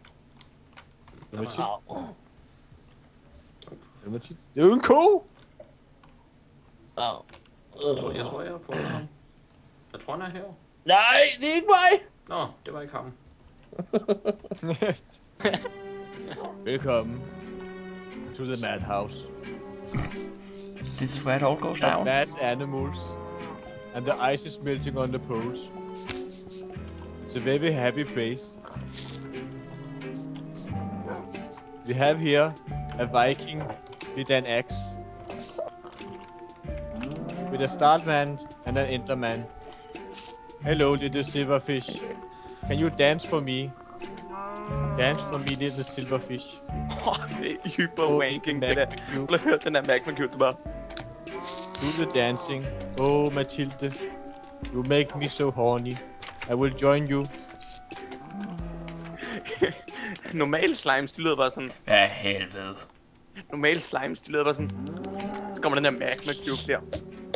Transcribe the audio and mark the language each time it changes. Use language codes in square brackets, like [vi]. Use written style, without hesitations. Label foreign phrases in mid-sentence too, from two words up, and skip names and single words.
[da] Det er jo en ko! Jeg tror, jeg har fundet ham. Jeg tror, han er her. Nej, det er ikke mig. Nå, det var ikke ham. [en] Velkommen to the madhouse. This is where it all goes The down. mad animals. And the ice is melting on the poles. It's a very happy place. We have here a Viking with an axe. With a startman and an enderman. Hello, little silverfish. Can you dance for me? Dance for me, little silverfish. [da] Det er hyperwanking, det der. Du har hørt den der Magma Cube, bare. [en] Do the dancing. Oh, Mathilde. You make me so horny. I will join you. Normal slimes, [da] de lyder bare sådan. Ja, helvede. [en] Normal slimes, [da] de lyder bare sådan. Så kommer den der Magma Cube der.